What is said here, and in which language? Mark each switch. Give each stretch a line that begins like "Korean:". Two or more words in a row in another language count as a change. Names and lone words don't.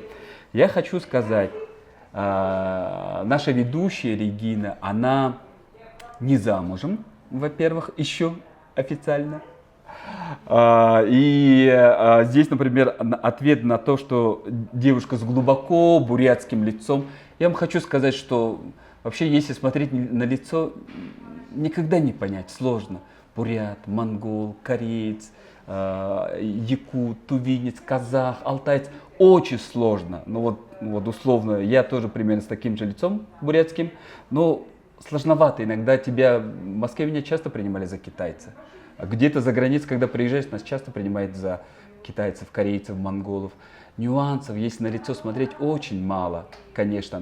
Russian: Я хочу сказать, наша ведущая Регина, она не замужем, во-первых, еще официально. И здесь, например, ответ на то, что девушка с глубоко бурятским лицом. Я вам хочу сказать, что вообще, если смотреть на лицо, никогда не понять, сложно. Бурят, монгол, кореец, якут, тувинец, казах, алтаец. Очень сложно. Ну вот условно, я тоже примерно с таким же лицом бурятским, но сложновато. Иногда тебя, в Москве меня часто принимали за китайца. А где-то за границей, когда приезжаешь, нас часто принимают за китайцев, корейцев, монголов. Нюансов, если на лицо смотреть, очень мало, конечно.